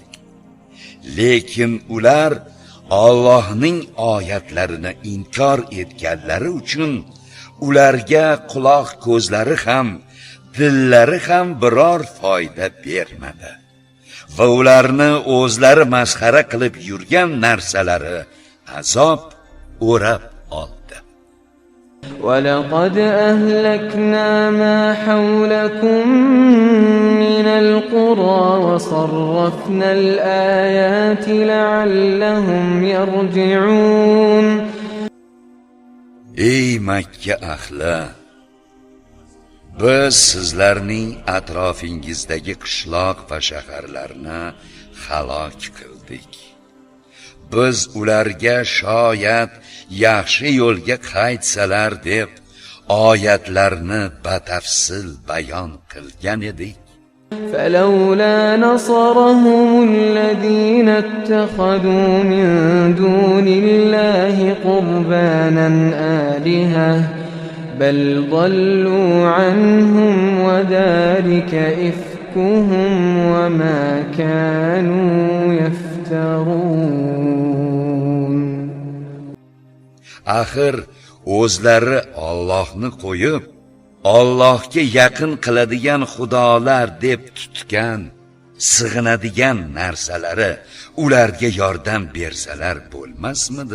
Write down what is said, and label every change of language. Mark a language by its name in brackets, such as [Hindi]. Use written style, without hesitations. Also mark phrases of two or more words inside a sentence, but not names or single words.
[Uzbek] Lekin ular Allohning oyatlarini inkor etganlari uchun ularga quloq ko'zlari ham, dillari ham biror foyda bermadi va ularni o'zlari masxara qilib yurgan narsalari azob o'rab oldi. [Arabic] وَلَقَدْ أَهْلَكْنَا مَا حَوْلَكُمْ مِنَ الْقُرَى وَصَرَّفْنَا الْآيَاتِ لَعَلَّهُمْ يَرْجِعُونَ. [Uzbek] Ey Makka ahli, biz sizlarning atrofingizdagi qishloq va shaharlarni halok qildik. Biz ularga shoyat yaxshi yo'lga qaytsalar deb oyatlarni batafsil bayon qilgan edik. [Arabic] فلولا نصرهم الذين اتخذوا من دون الله قربانا آلهة بل ضلوا عنهم وذلك إفكهم وما كانوا يفترون. [Uzbek] Axir o'zlari Allohni qo'yib Allohga yaqin qiladigan xudolar deb tutgan, sig'inadigan narsalari ularga yordam bersalar bo'lmasmidi?